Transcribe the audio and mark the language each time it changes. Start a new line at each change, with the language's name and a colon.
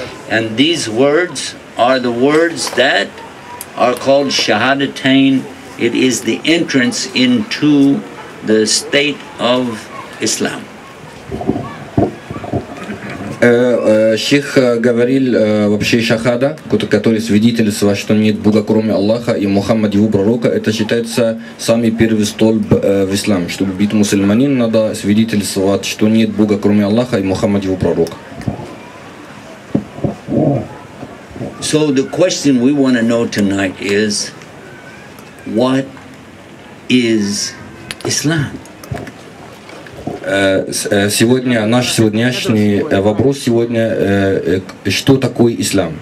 English: And these words are the words that are called shahadatain. It is the entrance into the state of Islam.
Russian: Шейх говорил вообще шахада, который свидетельствует, что нет Бога кроме Аллаха и Мухаммад его пророка, это считается самый первый столб в исламе. Чтобы быть мусульманином, надо свидетельствовать, что нет Бога кроме Аллаха и Мухаммад его пророка.
English: So the question we want to know tonight is, what is Islam?
Russian: Сегодня наш сегодняшний вопрос сегодня, что такое ислам?